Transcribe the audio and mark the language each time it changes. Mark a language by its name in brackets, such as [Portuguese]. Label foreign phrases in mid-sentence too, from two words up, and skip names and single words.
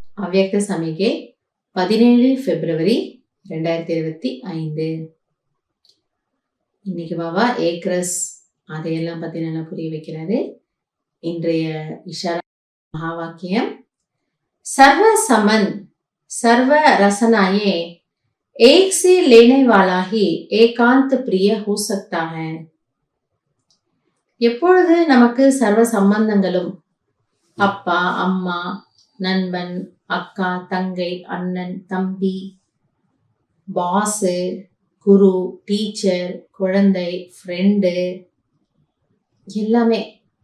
[Tamil] அவ்யக்த சமிகை 17 பிப்ரவரி 2025. இன்னைக்கு பாபா ஏக்ரஸ் அதையெல்லாம் பத்தி நல்லா புரிய வைக்கிறாரு. இன்றைய இஷாரா மகா வாக்கியம், [Hindi] सर्व समन सर्व रसनाएं एक से लेने वाला ही एकांत प्रिय हो सकता है. [Tamil] எப்பொழுது நமக்கு சர்வ சம்பந்தங்களும் அப்பா அம்மா நண்பன் அக்கா தங்கை அண்ணன் தம்பி பாஸ் குரு டீச்சர் குழந்தை ஃப்ரெண்டு எல்லாமே,